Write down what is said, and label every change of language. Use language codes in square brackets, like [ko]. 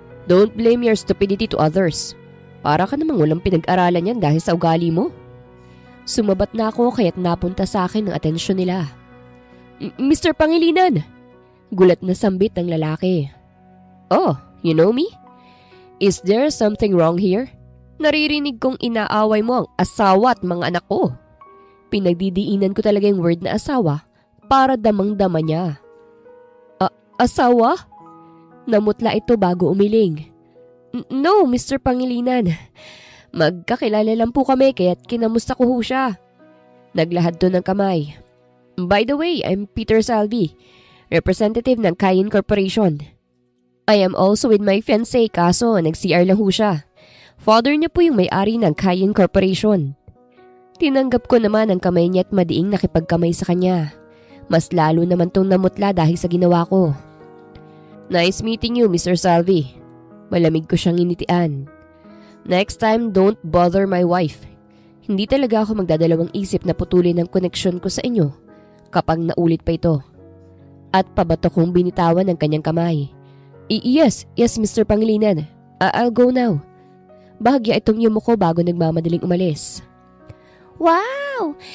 [en] Don't blame your stupidity to others. [tl] Para ka namang walang pinag-aralan yan dahil sa ugali mo. Sumabat na ako kaya't napunta sa akin ang atensyon nila. Mr. Pangilinan! Gulat na sambit ng lalaki. [en] Oh, you know me? Is there something wrong here? [tl] Naririnig kong inaaway mo ang asawa at mga anak ko. Pinagdidiinan ko talaga yung word na asawa para damang-dama niya. Asawa? Namutla ito bago umiling. [en] No, Mr. Pangilinan. [tl] Magkakilala lang po kami kaya't kinamusta ko ho siya. Naglahad to ng kamay. [en] By the way, I'm Peter Salvi, representative ng Cayenne Corporation. I am also with my fiancé [tl] kaso nag-CR lang ho siya. Father niya po yung may-ari ng Cayenne Corporation. Tinanggap ko naman ang kamay niya at madiing nakipagkamay sa kanya. Mas lalo naman tong namutla dahil sa ginawa ko. [en] Nice meeting you, Mr. Salvi. [tl] Malamig ko siyang initian. [en] Next time, don't bother my wife. [tl] Hindi talaga ako magdadalawang isip na putulin ang koneksyon ko sa inyo kapag naulit pa ito. At pabato kong binitawan ang kanyang kamay. [en] Yes, Mr. Pangilinan. I'll go now. [tl] Bahagya itong yumuko bago nagmamadaling umalis. [en] Wow!